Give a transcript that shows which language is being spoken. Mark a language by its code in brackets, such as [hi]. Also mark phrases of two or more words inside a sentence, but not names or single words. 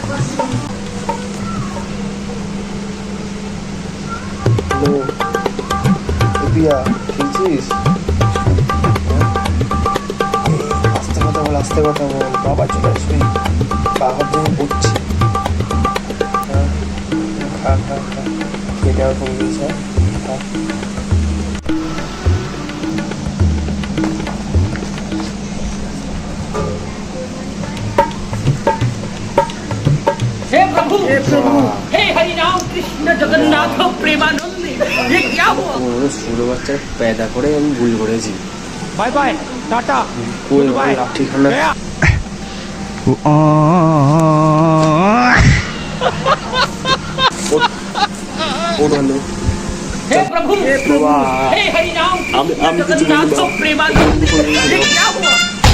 [bn] খেলছিস? আস্তে কথা বল, আস্তে কথা বল, বাবা চলে আসবে, বাবার জন্য পড়ছি। হ্যাঁ, খা খা খা, খেয়ে দেওয়ার কমে গেছে। খা। [hi] हे प्रभु, हे हरि राम कृष्ण जगन्नाथ प्रेमानंद, ये क्या हुआ? [bn] ছোটো বাচ্চার पैदा করে আমি ভুল করেছি। [en] bye bye, टाटा, [bn] কোন ঠিকানা? [hi] हे प्रभु, हे हरि राम कृष्ण जगन्नाथ प्रेमानंद, ये क्या हुआ?